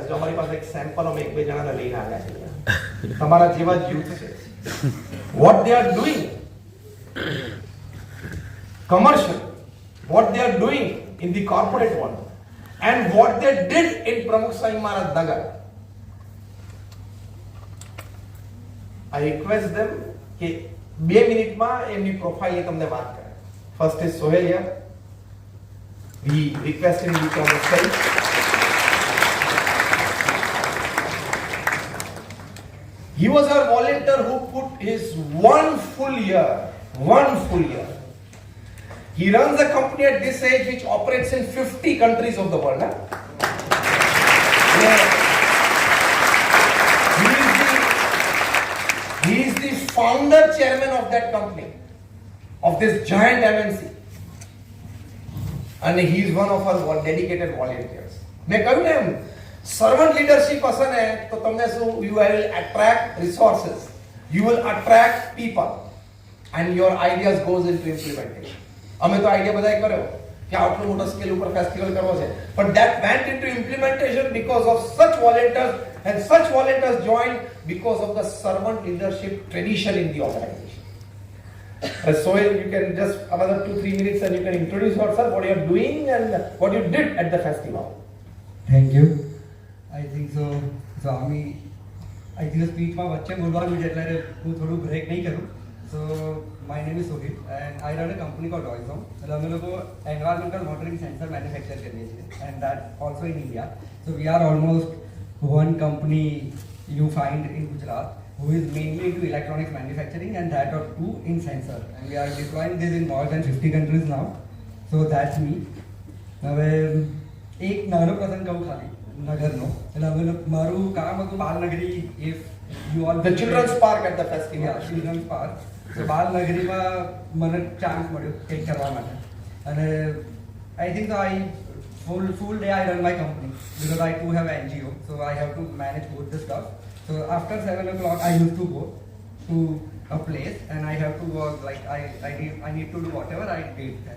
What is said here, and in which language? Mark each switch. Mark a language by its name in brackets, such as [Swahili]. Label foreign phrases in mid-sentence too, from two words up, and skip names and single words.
[Gujarati] જો અમારી પાસે એક સેમ્પલ અમે એક બે જણાને લઈને આવ્યા છે, તમારા જેવા જ યુથ છે. [English] What they are doing commercial, what they are doing in the corporate world, and what they did in Pramukh Swami Maharaj Nagar. I request them [Gujarati] કે 2 મિનિટમાં એમની પ્રોફાઇલ એ તમને વાત કરે. [English] First is Sohail here. We request him to come on stage. He was our volunteer who put his one full year. He runs a company at this age which operates in 50 countries of the world. Yeah. He is the founder chairman of that company, of this giant MNC. And he is one of our dedicated volunteers. [Hindi] मैं कहूँ ना, [English] servant leadership [Gujarati] હશે ને તો તમને શું, [English] you will attract resources, you will attract people, and your ideas goes into implementation. [Gujarati] અમે તો આઈડિયા બધાય કર્યો કે આટલું મોટો સ્કેલ ઉપર ફેસ્ટિવલ કરવો છે, [English] but that went into implementation because of such volunteers, and such volunteers joined because of the servant leadership tradition in the organization. Sohail, you can just another 2-3 minutes and you can introduce yourself, what you are doing and what you did at the festival. Thank you. I think so. Swami, I think the speech [Gujarati] માં વચ્ચે બોલવાનું છે એટલે હું થોડું બ્રેક નહીં કરું. [English] So my name is Sohail and I run a company called Oilzone. [Gujarati] એટલે અમે લોકો [English] environmental monitoring sensor manufacture [Gujarati] કરીએ છીએ, [English] and that also in India. So we are almost one company you find in Gujarat who is mainly into electronics manufacturing, and that or two in sensor, and we are deploying this in more than 50 countries now. So that's me. [Gujarati] હવે એક નાનો પ્રસંગ કહું ખાલી નગરનો. એટલે અમે મારું કામ હતું બાલનગરી. [English] if you all The children's park at the festival. Yeah, children's park. So [Gujarati] બાલનગરીમાં મને ચાન્સ મળ્યો કંઈક કરવા માટે, અને [English] I think so I full day I run my company because I too have NGO, so I have to manage both the stuff. So after 7 o'clock I used to go to a place and I have to work, like I need to do whatever I did there.